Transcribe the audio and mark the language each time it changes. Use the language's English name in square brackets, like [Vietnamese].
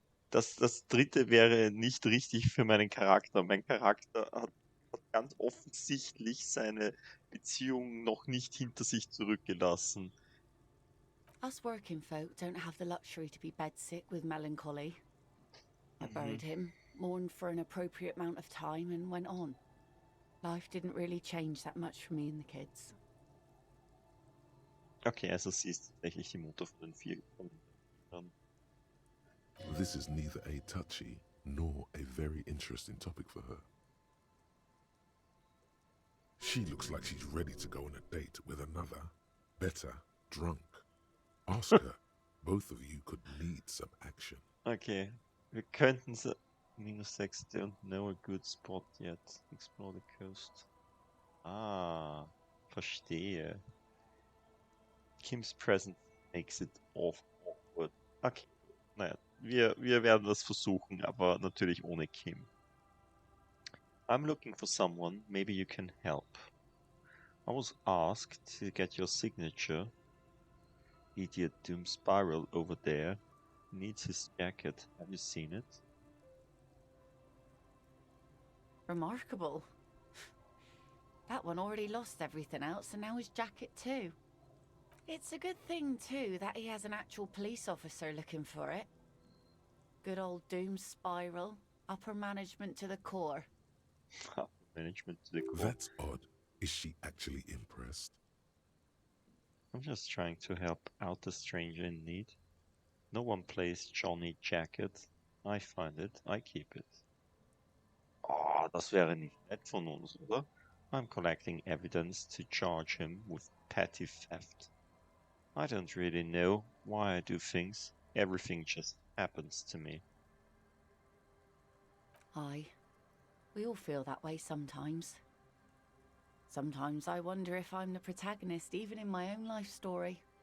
[German] Das dritte wäre nicht richtig für meinen Charakter. Mein Charakter hat ganz offensichtlich seine Beziehung noch nicht hinter sich zurückgelassen. [English] Us working folk don't have the luxury to be bedsick with melancholy. I buried him, mourned for an appropriate amount of time, and went on. Life didn't really change that much for me and the kids. [German] Okay, also sie ist tatsächlich die Mutter von den 4 Kindern. [English] This is neither a touchy nor a very interesting topic for her. She looks like she's ready to go on a date with another, better, drunk. Ask her. Both of you could need some action. Okay, [German] wir könnten [English] -6 don't know a good spot yet. Explore the coast. [German] Verstehe. [English] Kim's presence makes it awkward. [German] Okay, naja, wir werden das versuchen, aber natürlich ohne Kim. [English] I'm looking for someone, maybe you can help. I was asked to get your signature. Idiot Doom Spiral over there needs his jacket. Have you seen it? Remarkable. That one already lost everything else, and now his jacket too. It's a good thing, too, that he has an actual police officer looking for it. Good old Doom Spiral. Upper management to the core. Management to the core. That's odd. Is she actually impressed? I'm just trying to help out a stranger in need. No one plays Johnny Jacket. I find it, I keep it. [German] Oh, das wäre nicht nett von uns, oder? [English] I'm collecting evidence to charge him with petty theft. I don't really know why I do things. Everything just happens to me. Aye. We all feel that way sometimes. Sometimes I wonder if I'm the protagonist, even in my own life story.